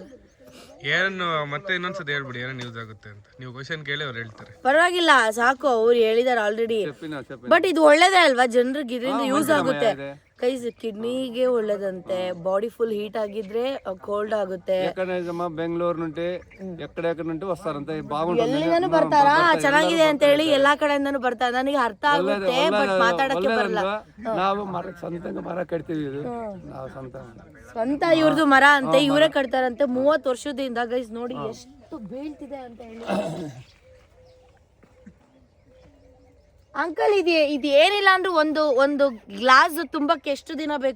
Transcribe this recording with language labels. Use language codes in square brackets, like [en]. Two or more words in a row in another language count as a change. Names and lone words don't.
[kn] ಏನು ಮತ್ತೆ ಇನ್ನೊಂದ್ಸತಿ ಹೇಳ್ಬಿಡಿ ಏನೇನು ಯೂಸ್ ಆಗುತ್ತೆ ಅಂತ. ನೀವು ಕ್ವಶನ್ ಕೇಳಿ ಅವ್ರು ಹೇಳ್ತಾರೆ. ಪರವಾಗಿಲ್ಲ ಸಾಕು, ಅವ್ರು ಹೇಳಿದಾರೆ ಆಲ್ರೆಡಿ. ಬಟ್ ಇದು ಒಳ್ಳೇದೇ ಅಲ್ವಾ, ಜನರಿಗೆ ಇದರಿಂದ ಯೂಸ್ ಆಗುತ್ತೆ. ಗೈಸ್ ಕಿಡ್ನಿಗೆ ಒಳ್ಳೇದಂತೆ, [en] body full heat [kn] ಆಗಿದ್ರೆ ಕೋಲ್ಡ್ ಆಗುತ್ತೆ. [te] ಬೆಂಗಳೂರು నుండి ఎక్కడెక్కడ నుండి వస్తారంటే బాగుంటుంది. [kn] ಎಲ್ಲಿಂದನೂ ಬರ್ತಾರಾ, ಚೆನ್ನಾಗಿದೆ ಅಂತ ಹೇಳಿ ಎಲ್ಲಾ ಕಡೆಯಿಂದನೂ ಬರ್ತಾರೆ. ನನಗೆ ಅರ್ಥ ಆಗುತ್ತೆ ಬಟ್ ಮಾತಾಡಕ್ಕೆ ಬರಲ್ಲ. ನಾವು ಸ್ವಂತ ಮರ ಕಟ್ತೀವಿ, ಇದು ನಾವು ಸ್ವಂತ ಇವ್ರದ್ದು ಮರ ಅಂತೆ, ಇವರೇ ಕಟ್ತಾರಂತೆ 30 ವರ್ಷದಿಂದ. ಗೈಸ್ ನೋಡಿ ಎಷ್ಟು ಬೀಳ್ತಿದೆ ಅಂತ ಹೇಳಿ. ಅಂಕಲ್ ಇದು ಏನಿಲ್ಲ ಅಂದ್ರೂ ಒಂದು ಗ್ಲಾಸ್ ತುಂಬಕ್ಕೆ ಎಷ್ಟು ದಿನ ಬೇಕು?